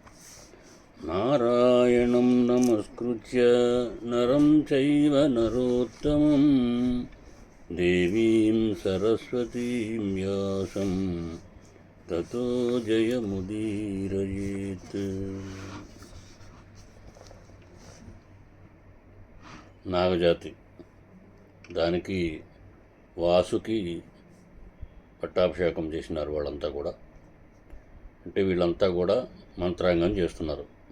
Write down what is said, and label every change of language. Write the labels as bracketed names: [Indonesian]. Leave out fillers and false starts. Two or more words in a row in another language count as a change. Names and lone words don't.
[Sanskrit] नारायणं नमस्कृत्य नरं चैव नरोत्तमं देवीं सरस्वतीं व्यासं ततो जयमुदीरयेत्। [Telugu] నాగజాతి దానికి వాసుకి పట్టాభిషేకం చేసినారు వాళ్ళంతా కూడా. అంటే వీళ్ళంతా కూడా మంత్రాంగం చేస్తున్నారు.